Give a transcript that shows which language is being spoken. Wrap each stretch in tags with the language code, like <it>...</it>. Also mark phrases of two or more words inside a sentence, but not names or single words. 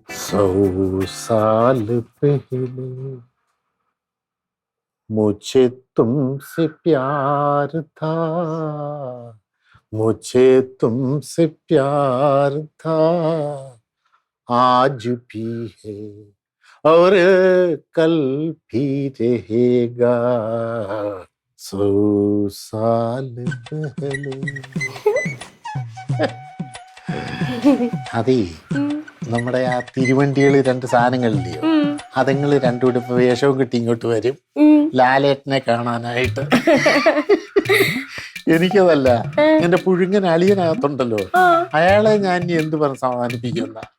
<hi>100 साल पहले मुझे तुमसे प्यार था, मुझे तुमसे प्यार था, आज भी है और कल भी रहेगा, 100 साल पहले.</hi> <ml>അതെ നമ്മുടെ ആ തിരുവണ്ടികള് രണ്ട് സാധനങ്ങളില്ലയോ, അതുങ്ങള് രണ്ടും കൂടെ ഇപ്പൊ വേഷവും കിട്ടി ഇങ്ങോട്ട് വരും ലാലേട്ടനെ കാണാനായിട്ട്. എനിക്കതല്ല, എന്റെ പുഴുങ്ങൻ അളിയനകത്തുണ്ടല്ലോ, അയാളെ ഞാൻ ഇനി എന്ത് പറഞ്ഞ് സമാധാനിപ്പിക്കുന്ന.</ml>